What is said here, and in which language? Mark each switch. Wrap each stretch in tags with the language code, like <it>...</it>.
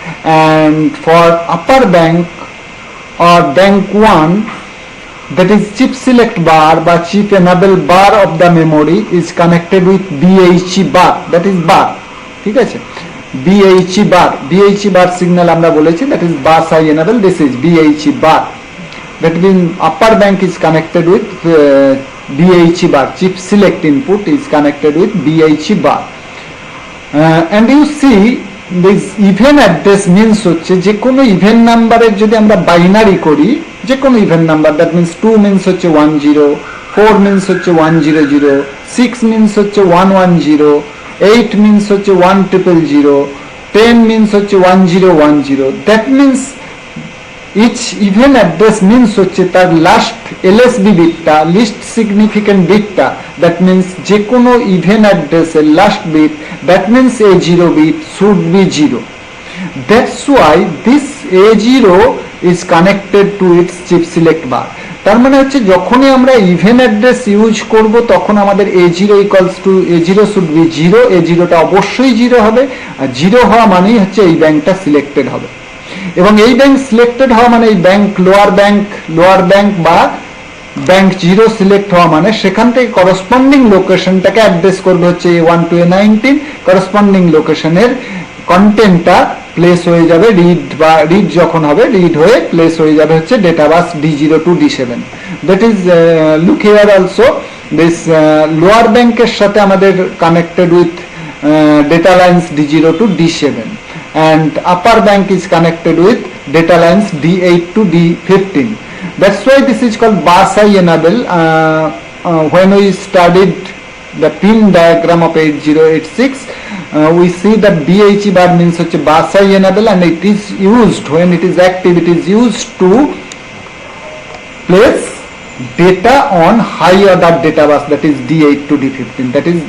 <en>And for upper bank or bank 1, that is chip select bar by chip enable bar of the memory is connected with BHE bar, that is bar.</en> <bn>ঠিক আছে,</bn> <en>BHE bar. BHE bar signal</en> <bn>আমরা বলেছি,</bn> <en>that is bus I enable. This is BHE bar. That means upper bank is connected with BHE bar. Chip select input is connected with BHE bar. And you see this even address means</en> <bn>হচ্ছে যে কোনো even নাম্বারের যদি আমরা binary করি, যে কোনো even number,</bn> <en>that means 2 means হচ্ছে 10, 4 means হচ্ছে 100, 6 means হচ্ছে 110, 8 means হচ্ছে 1000, 10 means হচ্ছে 1010. That means each even address means</en> <bn>হচ্ছে তার last LSB বিটটা, list significant বিটটা, that means যে কোনো even অ্যাড্রেসের last bit,</bn> <en>that means A0 bit should be 0. That's why this A0 is connected to its chip select bar.</en> <bn>তার মানে হচ্ছে যখনই আমরা even address use করব তখন আমাদের</bn> <en>A0 equals to A0 should be 0.</en> <bn>A0টা অবশ্যই 0 হবে, আর 0 হওয়া মানেই হচ্ছে এই ব্যাংকটা সিলেক্টেড হবে। এবং এই ব্যাংক সিলেক্টেড হওয়া মানে এই ব্যাংক লোয়ার ব্যাংক বা ব্যাংক 0 সিলেক্ট হওয়া মানে সেখান থেকে করসপন্ডিং লোকেশনটাকে অ্যাড্রেস করবে হচ্ছে A1 to A19। করসপন্ডিং লোকেশনের কন্টেন্টটা প্লেস হয়ে যাবে রিড যখন হবে, রিড হয়ে প্লেস হয়ে যাবে হচ্ছে data bus D0 to D7।</bn> <en>that is look here also this</en> <bn>lower ব্যাংকের সাথে আমাদের</bn> <en>Connected with data lines D0 to D7, and upper bank is connected with data lines D8 to D15. That's why this is called bus I enable. When we studied the pin diagram of 8086, we see that BHE bar means such a bus I enable, and it is used, when it is active, it is used to place data on high order data bus, that is D8 to D15.</en>